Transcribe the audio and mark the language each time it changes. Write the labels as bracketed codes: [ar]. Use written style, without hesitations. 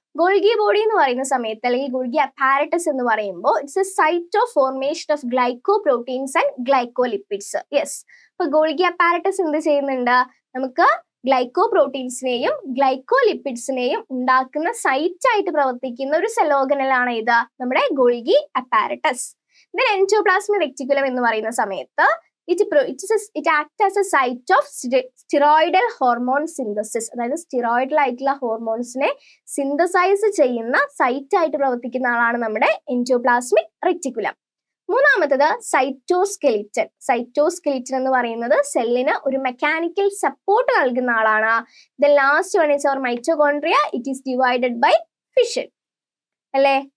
[ml] Golgi body എന്ന് പറയുന്ന സമയത്ത് അല്ലെങ്കിൽ ഗോൾഗി അപ്പാരറ്റസ് എന്ന് പറയുമ്പോൾ [en] It's a site of formation of glycoproteins and glycolipids. [ml] Yes, അപ്പൊ ഗോൾഗി അപ്പാരറ്റസ് എന്ത് ചെയ്യുന്നുണ്ട്? നമുക്ക് ഗ്ലൈക്കോ പ്രോട്ടീൻസിനെയും ഗ്ലൈക്കോലിപ്പിഡ്സിനെയും ഉണ്ടാക്കുന്ന സൈറ്റ് ആയിട്ട് പ്രവർത്തിക്കുന്ന ഒരു സെൽ ഓർഗനലാണ് ഇത്, നമ്മുടെ Golgi apparatus. Then endoplasmic reticulum എന്ന് പറയുന്ന സമയത്ത് [en] it acts as a site of steroidal hormone synthesis. [ml] അതായത് സ്റ്റിറോയിഡൽ ആയിട്ടുള്ള ഹോർമോൺസിനെ സിന്തസൈസ് ചെയ്യുന്ന സൈറ്റ് ആയിട്ട് പ്രവർത്തിക്കുന്ന ആളാണ് നമ്മുടെ എൻഡോപ്ലാസ്മിക് റെക്ടിക്കുലം. മൂന്നാമത്തത് സൈറ്റോസ്കെലിറ്റൻ. സൈറ്റോസ്കെലിറ്റൻ എന്ന് പറയുന്നത് സെല്ലിന് ഒരു മെക്കാനിക്കൽ സപ്പോർട്ട് നൽകുന്ന ആളാണ്. [en] Then last one is our mitochondria. It is divided by fission അല്ലേ?